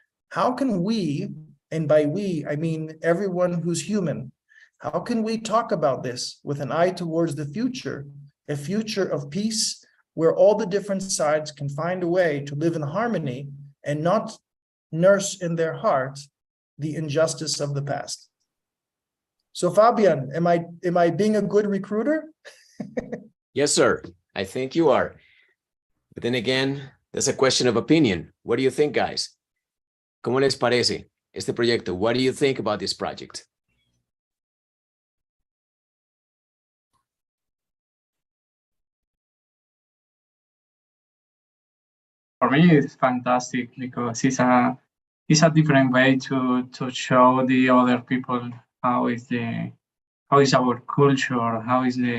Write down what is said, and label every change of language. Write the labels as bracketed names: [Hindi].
[English] How can we, and by we, I mean everyone who's human, how can we talk about this with an eye towards the future, a future of peace, where all the different sides can find a way to live in harmony and not nurse in their heart the injustice of the past. So Fabian, am I being a good recruiter? Yes, sir. I think you are. But then again, that's a question of opinion. What do you think, guys? [Spanish] ¿Cómo les parece este proyecto? [English] What do you think about this project? For me, it's fantastic because it's a different way to show the other people how is our culture, how is